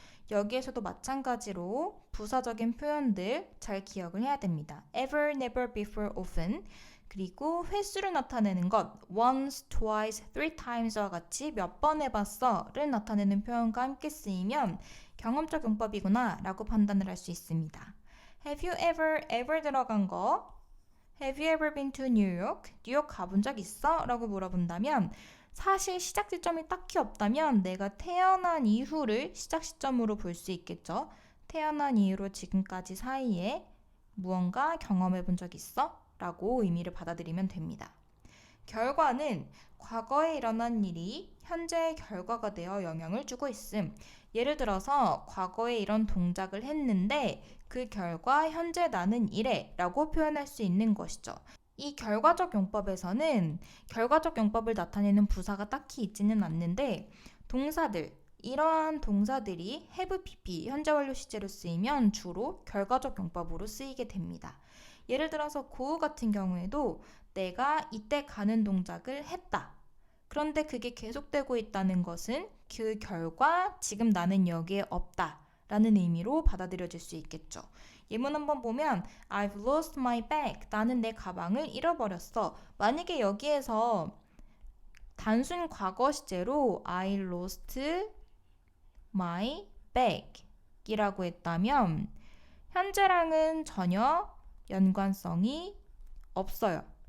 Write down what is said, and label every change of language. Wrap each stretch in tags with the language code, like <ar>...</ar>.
<ko>여기에서도 마찬가지로 부사적인 표현들 잘 기억을 해야 됩니다.</ko> <en>ever, never, before, often</en> <ko>그리고 횟수를 나타내는 것</ko> <en>once, twice, 3 times</en> <ko>와 같이 몇 번 해봤어를 나타내는 표현과 함께 쓰이면 경험적 용법이구나 라고 판단을 할 수 있습니다.</ko> <en>Have you ever</en> <ko>들어간 거</ko> <en>Have you ever been to New York?</en> <ko>뉴욕 가본 적 있어? 라고 물어본다면 사실 시작 지점이 딱히 없다면 내가 태어난 이후를 시작 시점으로 볼 수 있겠죠. 태어난 이후로 지금까지 사이에 무언가 경험해 본 적 있어? 라고 의미를 받아들이면 됩니다. 결과는 과거에 일어난 일이 현재의 결과가 되어 영향을 주고 있음. 예를 들어서 과거에 이런 동작을 했는데 그 결과 현재 나는 이래 라고 표현할 수 있는 것이죠. 이 결과적 용법에서는 결과적 용법을 나타내는 부사가 딱히 있지는 않는데 동사들, 이러한 동사들이 have pp, 현재 완료 시제로 쓰이면 주로 결과적 용법으로 쓰이게 됩니다. 예를 들어서 go 같은 경우에도 내가 이때 가는 동작을 했다. 그런데 그게 계속되고 있다는 것은 그 결과 지금 나는 여기에 없다 라는 의미로 받아들여질 수 있겠죠. 예문 한번 보면</ko> <en>I've lost my bag.</en> <ko>나는 내 가방을 잃어버렸어. 만약에 여기에서 단순 과거 시제로</ko> <en>I lost my bag</en> <ko>이라고 했다면 현재랑은 전혀 연관성이 없어요.</ko>